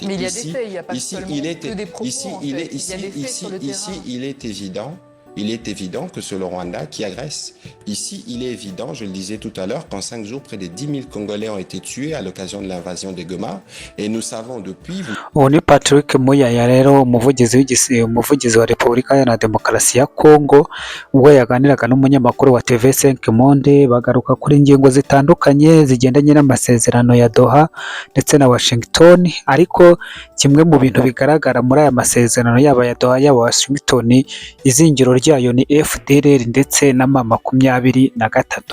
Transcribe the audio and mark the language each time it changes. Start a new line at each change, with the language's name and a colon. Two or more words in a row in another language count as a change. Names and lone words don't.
French: Mais il y a des faits, il n'y a pas seulement que des propos, ici, en fait. Il y a des faits sur le terrain. Il est évident que c'est le Rwanda qui agresse. Ici, il est évident, je le disais tout à l'heure, qu'en 5 jours, près de 10 000 Congolais ont été tués à l'occasion de l'invasion de Goma. Et nous savons depuis...
Kinyarwanda: ubu ni Patrick Muyaya rero umuvugizi wa Repubulika Iharanira Demokarasi ya Kongo ubwo yaganiraga n'umunyamakuru wa TV5 Monde bagaruka kuri ingingo zitandukanye zigendanye n'amasezerano ya Doha ndetse na Washington, ariko kimwe mu bintu bigaragara muri aya masezerano yaba ya Doha yaba Washington, izingiro ryayo ni FDLR ndetse na M23.